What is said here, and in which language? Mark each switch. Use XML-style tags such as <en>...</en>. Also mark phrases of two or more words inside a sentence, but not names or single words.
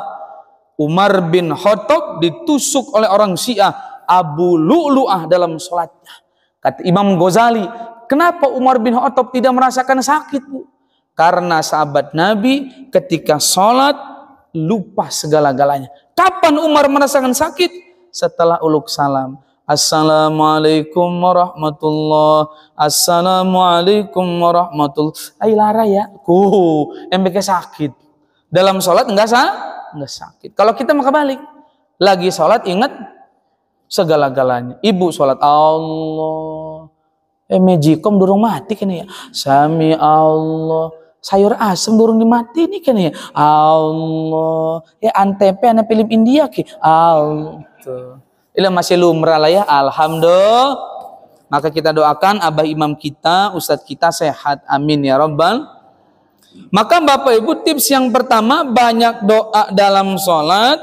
<id>Umar bin Khattab ditusuk oleh orang Syiah Abu Lu'lu'ah dalam sholatnya. Kata Imam Ghazali, kenapa Umar bin Khattab tidak merasakan sakit Bu? Karena sahabat Nabi ketika sholat lupa segala-galanya. Kapan Umar merasakan sakit? Setelah uluk salam.</id> <ar>السلام عليكم ورحمة الله. السلام عليكم ورحمة الله.</ar> <jv>Lara ya. MBK sakit.</jv> <id>Dalam sholat enggak sakit. Kalau kita maka balik. Lagi sholat ingat segala-galanya. Ibu sholat Allah.</id> <jv>Mejikom durung mati kan ya. Sami Allah sayur asem durung dimati nih kan ya. Allah, ya antep ana film India ki. Allah.</jv> <id>Ini masih lumrah lah ya. Alhamdulillah. Maka kita doakan abah imam kita, ustadz kita sehat.</id> <ar>آمين يا ربّ.</ar> <id>Maka Bapak Ibu, tips yang pertama banyak doa dalam sholat.</id>